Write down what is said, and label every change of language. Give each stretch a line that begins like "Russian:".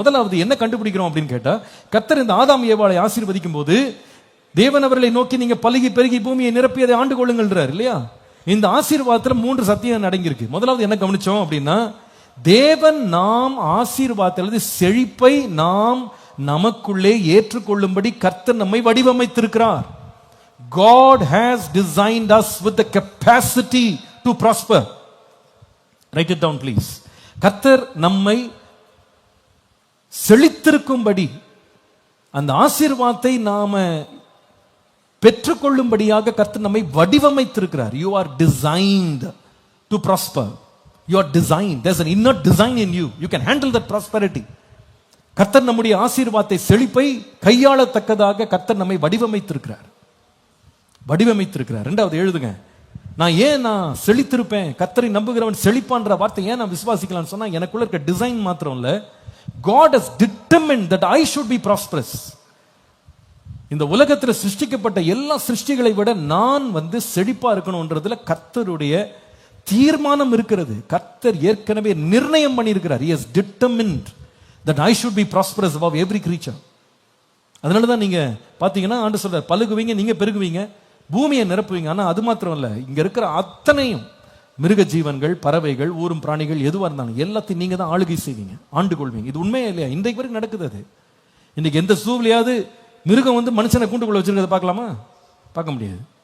Tamil: முதலாவது என்ன கண்டுபிடிக்கிறோம் அப்படின்னு கேட்டா, கர்த்தர் இந்த ஆதாம் ஏவாளை ஆசீர்வதிக்கும் போது தேவன் அவர்களை நோக்கி நீங்க பலுகி பெருகி பூமியை நிரப்பி அதை ஆண்டு கொள்ளுங்கள்ன்றார் இல்லையா. இந்த ஆசீர்வாதத்துல 3 சத்தியம் அடங்கியிருக்கு. முதலாவது என்ன கவனிச்சோம் அப்படின்னா, தேவன் நாம் ஆசீர்வாதத்தில் செழிப்பை நாம் நமக்குள்ளே ஏற்றுக்கொள்ளும்படி கர்த்தர் நம்மை வடிவமைத்திருக்கிறார்.
English: God has designed us with the capacity to prosper. Write it down please.
Tamil: கர்த்தர் நம்மை செழித்திருக்கும்படி, அந்த ஆசீர்வாதத்தை நாம பெற்றுக்கொள்ளும்படியாக கர்த்தர் நம்மை வடிவமைத்திருக்கிறார்.
English: You are designed to prosper. You are designed. There's an inner design in you. You can handle that prosperity.
Tamil: கர்த்தர் நம்முடைய ஆசீர்வாதத்தை, செழிப்பை கையாளத்தக்கதாக கர்த்தர் நம்மை வடிவமைத்திருக்கிறார். இரண்டாவது எழுதுங்க, நான் செழித்திருப்பேன், கர்த்தரை நம்புகிறவன் செழிப்பான்ற வார்த்தை ஏன் நான் விசுவாசிக்கலாம்னு சொன்னா, எனக்குள்ள இருக்க டிசைன் மாத்திரம் இல்ல,
English: God has determined that I should be prosperous.
Tamil: இந்த உலகத்தில் சிருஷ்டிக்கப்பட்ட எல்லா சிருஷ்டிகளை விட நான் செழிப்பா இருக்கணும்ன்றதுல கர்த்தருடைய தீர்மானம் இருக்கிறது. கர்த்தர் ஏற்கனவே நிர்ணயம் பண்ணியிருக்கிறார்.
English: He has determined that I should be prosperous above every creature.
Tamil: அதனாலதான் நீங்க பாத்தீங்கன்னா ஆண்டு சொல்றார், பலுகுவீங்க, நீங்க பெருகுவீங்க, பூமியை நிரப்புவீங்க. ஆனா அது மாத்திரம் இல்ல, இங்க இருக்கிற அத்தனையும் மிருக ஜீவன்கள், பறவைகள், ஊரும் பிராணிகள் எதுவா இருந்தாலும் எல்லாத்தையும் நீங்க தான் ஆளுகை செய்வீங்க, ஆண்டு கொள்வீங்க. இது உண்மையே இல்லையா? இன்றைக்கு வரைக்கும் நடக்குது அது. இன்னைக்கு எந்த சூழ்நிலையாவது மிருகம் வந்து மனுஷனை கூண்டுக்குள்ள வச்சிருக்கிறத பார்க்கலாமா? பார்க்க முடியாது.